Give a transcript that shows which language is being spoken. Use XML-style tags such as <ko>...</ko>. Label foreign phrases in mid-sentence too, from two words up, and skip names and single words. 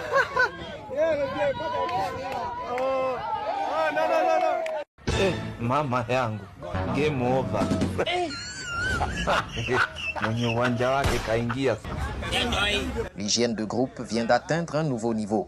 <sw>Mama yangu,</sw> <en>game over.</en> <sw>Mwenye uwanja wake kaingia.</sw> <fr>L'hygiène de groupe vient d'atteindre un nouveau niveau.</fr>